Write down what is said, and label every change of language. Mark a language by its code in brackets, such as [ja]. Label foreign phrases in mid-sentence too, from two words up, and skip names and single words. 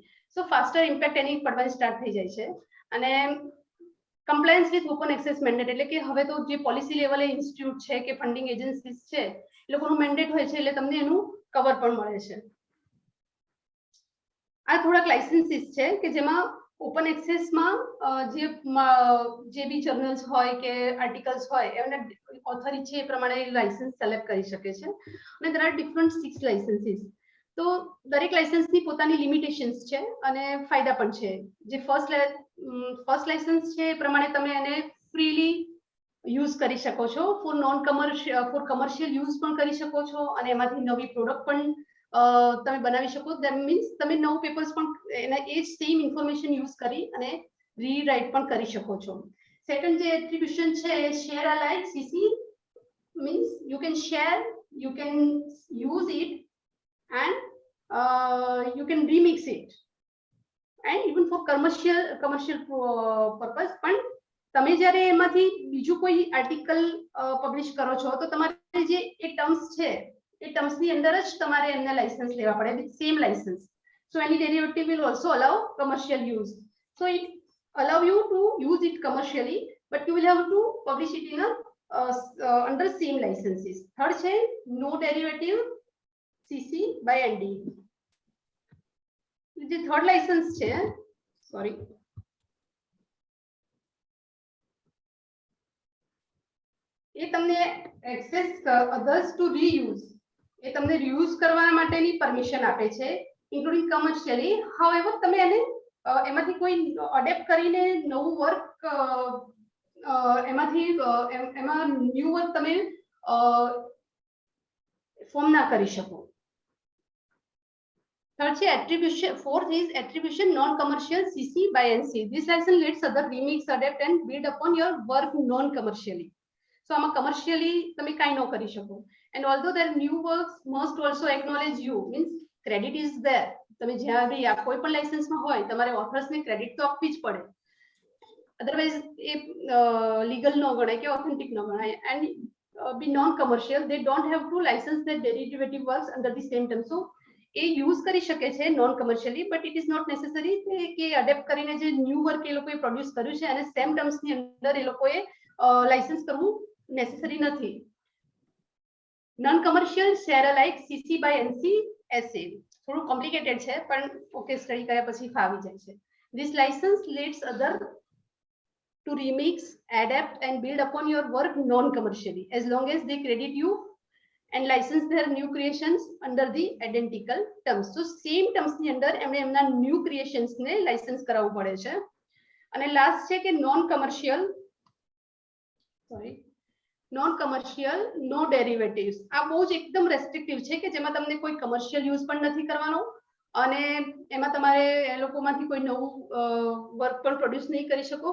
[en] so faster impact [gu] એની પડવાની સ્ટાર્ટ થઈ જાય છે. અને [en] compliance with open access mandate [gu] એટલે કે હવે તો જે પોલિસી લેવલે ઇન્સ્ટિટ્યૂટ છે કે [en] funding agencies [gu] છે એ લોકોનું મેન્ડેટ હોય છે એટલે તમને એનું કવર પણ મળે છે. આ થોડાક લાઇસન્સીસ છે કે જેમાં [en] open access માં [gu] જે બી જર્નલ્સ હોય કે આર્ટિકલ્સ હોય એમને ઓથોરિટી છે એ પ્રમાણે લાઇસન્સ સિલેક્ટ કરી શકે છે. અને [en] there are different 6 લાઇસન્સીસ. [gu] તો દરેક લાઇસન્સની પોતાની લિમિટેશન્સ છે અને ફાયદા પણ છે. જે ફર્સ્ટ લાઇસન્સ છે એ પ્રમાણે તમે એને ફ્રીલી યુઝ કરી શકો છો. [en] for non commercial for commercial use [gu] પણ કરી શકો છો અને એમાંથી નવી પ્રોડક્ટ પણ તમે બનાવી શકો. [en] that means [gu] તમે નવું પેપર્સ પણ એના એ જ [en] same information use [gu] કરી અને રીરાઇટ પણ કરી શકો છો. [en] સેકન્ડ જે એટ્રીબ્યુશન છે share alike CC means you can share, you can use it, and you can remix it, and even for commercial purpose. [gu] પણ તમે જ્યારે એમાંથી બીજું કોઈ આર્ટિકલ પબ્લિશ કરો છો તો તમારે જે એ ટર્મ્સ છે એ ટર્મ્સની અંદર જ તમારે એમને લાઇસન્સ લેવા પડે [en] with same license. so any derivative will also allow commercial use. So it allow you to use it commercially, but you will have to publish it in a under same licenses. Third છે no derivative CC by ND. [gu] જે થર્ડ લાઇસન્સ છે સોરી એ તમને [en] access others to reuse [gu] એ તમને રીયુઝ કરવા માટેની પરમિશન આપે છે [en] including commercially. [gu] હાઉએવર તમે એને એમાંથી કોઈ અડેપ્ટ કરીને નવું વર્ક એમાંથી એમાં [en] new work [gu] તમે ફોર્મ ના કરી શકો. [en] Third છે attribution. Fourth is attribution non-commercial CC by NC. This license lets other remix, adapt and build upon your work non-commercially. [gu] So આમાં commercially તમે કાંઈ ન કરી શકો. [en] And although their new works must also acknowledge you, means credit is there. [gu] તમે જ્યાં બી આ કોઈ પણ લાઇસન્સમાં હોય તમારે ઓથર્સને ક્રેડિટ તો આપવી જ પડે. અધરવાઇઝ એ લીગલ ન ગણાય કે ઓથેન્ટિક ન ગણાય. [en] And be non-commercial, they don't have to license their derivative works under the same term. [gu] So એ યુઝ કરી શકે છે [en] non commercially, but it is not necessary [gu] કે અડેપ્ટ કરીને જે [en] new work [gu] એ લોકોએ પ્રોડ્યુસ કર્યું છે અને [en] same terms ની [gu] અંદર એ લોકોએ લાઇસન્સ કરવું નેસેસરી નથી. [en] non commercial share alike CC by NC SA [gu] થોડું કોમ્પ્લિકેટેડ છે પણ ઓકે સ્ટડી કર્યા પછી ફાવી જાય છે. [en] this license lets other to remix, adapt and build upon your work non commercially as long as they credit you and license their new creations under the identical terms. So same terms [gu] ની અંદર એમણે એમના [en] new creations [gu] ને લાઇસન્સ કરાવવું પડે છે. અને લાસ્ટ છે કે [en] non commercial no derivatives. [gu] આ બહુ જ એકદમ રેસ્ટ્રિક્ટિવ છે કે જેમાં તમને કોઈ [en] commercial use [gu] પણ નથી કરવાનો અને એમાં તમારે એ લોકોમાંથી કોઈ નવું વર્ક પણ પ્રોડ્યુસ નહીં કરી શકો.